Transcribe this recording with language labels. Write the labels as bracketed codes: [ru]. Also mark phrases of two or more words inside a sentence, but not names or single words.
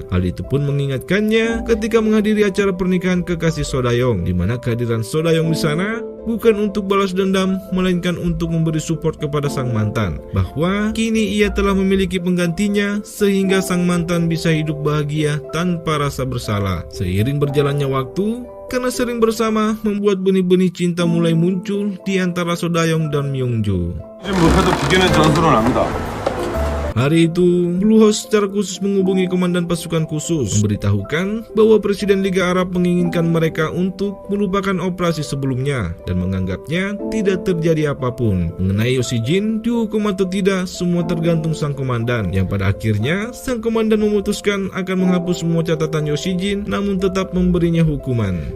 [id] Hal itu pun mengingatkannya ketika menghadiri acara pernikahan kekasih Sodayong, di mana kehadiran Sodayong di sana bukan untuk balas dendam, melainkan untuk memberi support kepada sang mantan, bahwa kini ia telah memiliki penggantinya sehingga sang mantan bisa hidup bahagia tanpa rasa bersalah. Seiring berjalannya waktu, karena sering bersama membuat benih-benih cinta mulai muncul di antara Sodayong dan Myungju. [ko] 못해도 기계는 전술을 합니다. [id] Hari itu, Blue House secara khusus menghubungi komandan pasukan khusus, memberitahukan bahwa Presiden Liga Arab menginginkan mereka untuk melupakan operasi sebelumnya dan menganggapnya tidak terjadi apapun. Mengenai Yoshijin dihukum atau tidak, semua tergantung sang komandan, yang pada akhirnya sang komandan memutuskan akan menghapus semua catatan Yoshijin namun tetap memberinya hukuman.